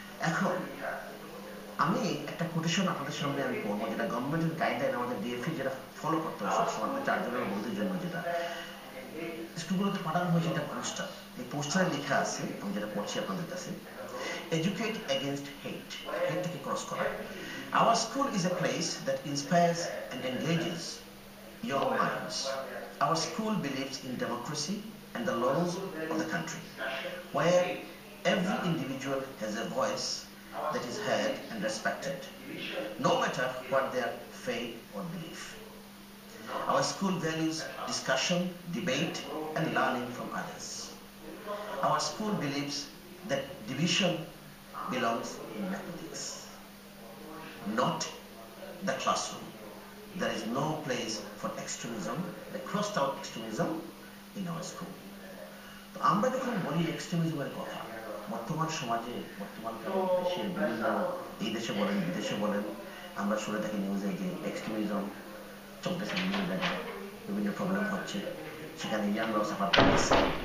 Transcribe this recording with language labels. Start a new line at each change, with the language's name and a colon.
Bangla: এখন আমি একটা কোটেশন আপনাদের সামনে আমি পড়বো, যেটা গভর্নমেন্টের গাইডলাইন, আমাদের ডিএফি যেটা ফলো করতে হবে সবসময় আমাদের চারজনের বন্ধুদের জন্য, যেটা স্কুলগুলোতে পাঠানো হয়েছে একটা পোস্টার। এই পোস্টারে লেখা আছে, আমি যেটা পড়ছি আপনাদের কাছে,
English: educate against hate,
Bangla: হেটটাকে ক্রস করা।
English: Our school is a place that inspires and engages young minds. Our school believes in democracy and the laws of the country, where every individual has a voice that is heard and respected, no matter what their faith or belief. Our school values discussion, debate, and learning from others. Our school believes that division belongs in mathematics, not the classroom. There is no place for extremism, the crossed out extremism in our school.
Bangla: তো আমরা যখন বলি এক্সট্রিমিজমের কথা, বর্তমান সমাজে, বর্তমান দেশের বিভিন্ন, এই দেশে বলেন বিদেশে বলেন, আমরা শুনে থাকি নিউজে যে এক্সট্রিমিজম চলতেছে বিভিন্ন জায়গায়, বিভিন্ন প্রবলেম হচ্ছে, সেখানে ইয়াংরাও সাফার করছে।